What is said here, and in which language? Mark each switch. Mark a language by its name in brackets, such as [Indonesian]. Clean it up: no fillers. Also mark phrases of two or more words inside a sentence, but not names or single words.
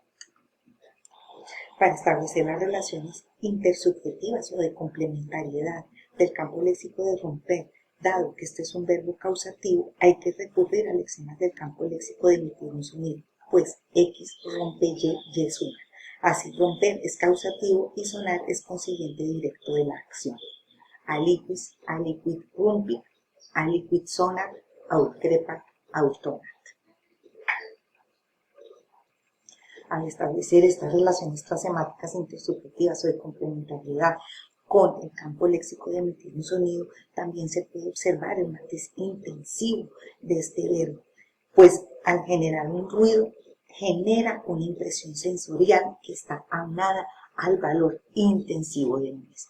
[Spanish] Para establecer las relaciones intersubjetivas o de complementariedad del campo léxico de romper, dado que este es un verbo causativo, hay que recurrir a lexemas del campo léxico de emitir un sonido, pues X rompe Y, Y suena. Así, romper es causativo y sonar es consiguiente directo de la acción. [Latin] Aliquis, aliquid rumpi, aliquid sonat, aut crepat, autonat. [Spanish] Al establecer estas relaciones clasemáticas intersubjetivas o de complementariedad con el campo léxico de emitir un sonido, también se puede observar el matiz intensivo de este verbo, pues al generar un ruido, genera una impresión sensorial que está aunada al valor intensivo del mismo.